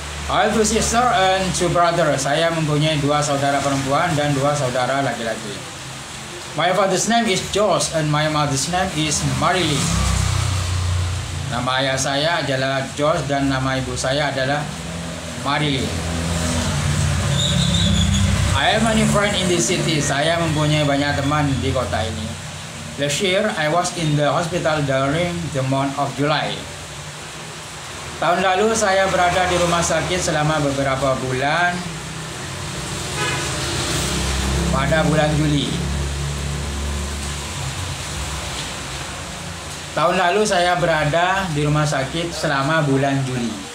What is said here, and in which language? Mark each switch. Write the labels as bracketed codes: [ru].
[en] I have two sisters and two brothers. [id] Saya mempunyai 2 saudara perempuan dan 2 saudara laki-laki. [en] My father's name is George and my mother's name is Marilyn. [id] Nama ayah saya adalah George dan nama ibu saya adalah Marilyn. [en] I have many friends in this city. [id] Saya mempunyai banyak teman di kota ini. [en] Last year, I was in the hospital during the month of July. [id] Tahun lalu saya berada di rumah sakit selama beberapa bulan pada bulan Juli. Tahun lalu saya berada di rumah sakit selama bulan Juli.